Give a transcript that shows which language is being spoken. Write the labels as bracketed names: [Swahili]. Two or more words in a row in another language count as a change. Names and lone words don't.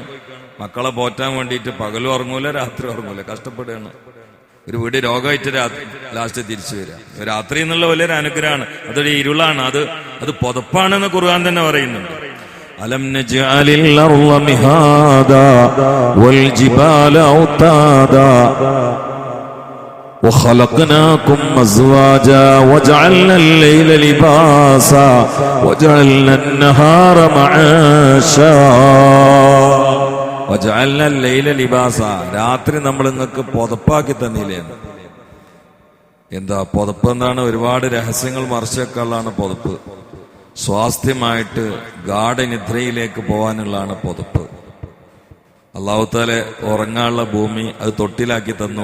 [Malayalam] മക്കളെ പോറ്റാൻ വേണ്ടിയിട്ട് പകലും ഉറങ്ങൂല, രാത്രി ഉറങ്ങൂല, കഷ്ടപ്പെടുകയാണ്. ഒരു വീട് രോഗമായിട്ട് ലാസ്റ്റ് തിരിച്ചു വരിക. രാത്രി എന്നുള്ള വലിയൊരു അനുഗ്രഹമാണ്. അതൊരു ഇരുളാണ്, അത് പുതപ്പാണെന്ന് ഖുർആൻ തന്നെ പറയുന്നുണ്ട്. [Arabic] ألم نجعل الأرض مهادا والجبال أوتادا وخلقناكم أزواجا وجعلنا الليل لباسا وجعلنا النهار معاشا وجعلنا الليل لباسا. [Malayalam] രാത്രി നമ്മൾ നിങ്ങൾക്ക് പുതപ്പാക്കി തന്നില്ലേ. എന്താ പുതപ്പ്? എന്താണ്? ഒരുപാട് രഹസ്യങ്ങൾ മറച്ചേക്കാനുള്ളതാണ് പുതപ്പ്. സ്വാസ്ഥ്യമായിട്ട് ഗാഠനിദ്രയിലേക്ക് പോകാനുള്ളതാണ് പുതപ്പ്. അല്ലാഹു തആല ഉറങ്ങാനുള്ള ഭൂമി അത് തൊട്ടിലാക്കി തന്നു.